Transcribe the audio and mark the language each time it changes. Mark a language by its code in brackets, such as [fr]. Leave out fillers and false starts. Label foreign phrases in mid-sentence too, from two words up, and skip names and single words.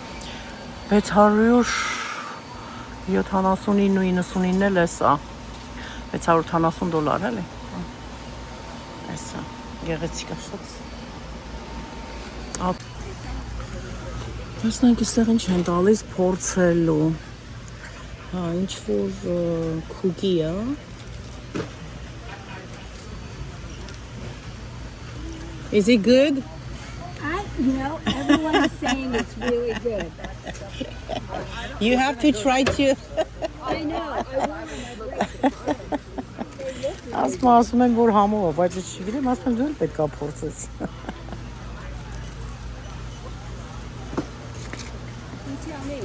[hy] 679.99 էլ է սա։ $670 էլի։ Այսա, գեղեցիկ է շատ։ Տեսնենք այստեղ ինչ են տալիս փորձելու։ Հա, ինչ որ քուկի է։ [en] Is it good? No, everyone is saying it's really good. You have to try to. I know. I want to [hy] Ասում են, որ համով է, բայց չգիտեմ, ասում են դու էլ պետք է փորձես։ [en] You tell me.